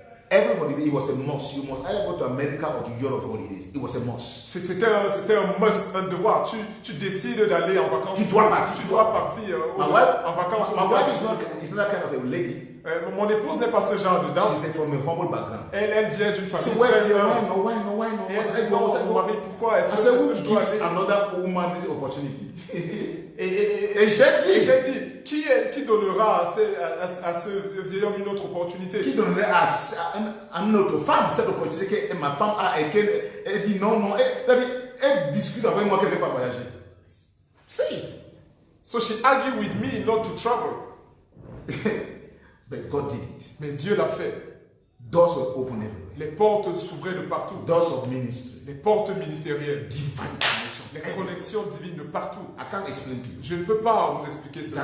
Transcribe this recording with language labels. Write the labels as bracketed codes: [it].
[en] Everybody, it was a must. You must either go to America or to Europe for holidays. It was a must. [fr] C'était un must, un devoir. Tu décides d'aller en vacances. Tu dois partir. Tu dois partir en vacances. [en] My wife is not that kind of a lady. [fr] Mon épouse n'est pas ce genre de dame. [en] She's from a humble background. [fr] Elle vient d'une famille très humble. [en] Why no? [fr] Et elle dit non, mon mari, pourquoi est-ce que je dois aller? [en] Another woman this opportunity. [fr] Et j'ai dit, qui donnera à ce vieil homme une autre opportunité? Qui donnerait à une autre femme cette opportunité que ma femme a et qu'elle dit non, elle discute avec moi qu'elle ne veut pas voyager. [en] Say it. So she argued with me not to travel. But God did it. [fr] Mais Dieu l'a fait. [en] Doors were open everywhere. [fr] Les portes s'ouvraient de partout. [en] Doors of ministry. [fr] Les portes ministérielles. [en] Divine connection. [fr] Les connexions divines de partout. [en] I can't explain to you. [fr] Je ne peux pas vous expliquer cela.